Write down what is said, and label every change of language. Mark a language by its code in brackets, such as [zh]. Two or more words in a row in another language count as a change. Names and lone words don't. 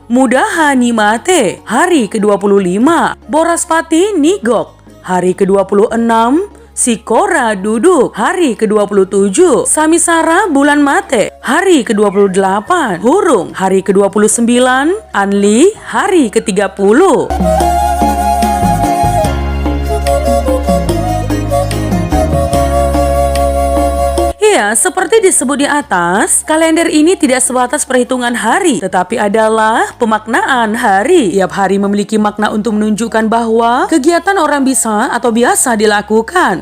[id] Mudaha ni Mate, hari ke-25. Boraspati ni Gok, hari ke-26. Sikora Duduk, hari ke-27. Samisara Bulan Mate, hari ke-28. Hurung, hari ke-29. Anli, hari ke-30. Ya, seperti disebut di atas, kalender ini tidak sebatas perhitungan hari, tetapi adalah pemaknaan hari. Tiap hari memiliki makna untuk menunjukkan bahwa kegiatan orang bisa atau biasa dilakukan.